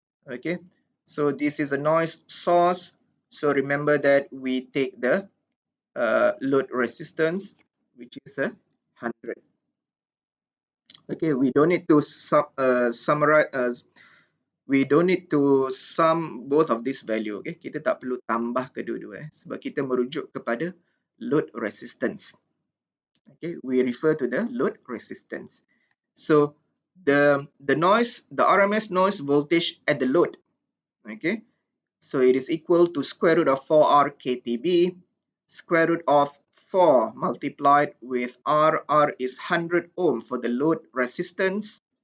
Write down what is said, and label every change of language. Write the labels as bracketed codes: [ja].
[en] Okay, so this is a noise source. So remember that we take the load resistance, which is a 100. Okay, we don't need to summarize. We don't need to sum both of this value. [ms] Okay, kita tak perlu tambah kedua-dua sebab kita merujuk kepada load resistance. [en] Okay, we refer to the load resistance. So the RMS noise voltage at the load. Okay, so it is equal to square root of 4R KTB, square root of 4 multiplied with R is 100 ohm for the load resistance,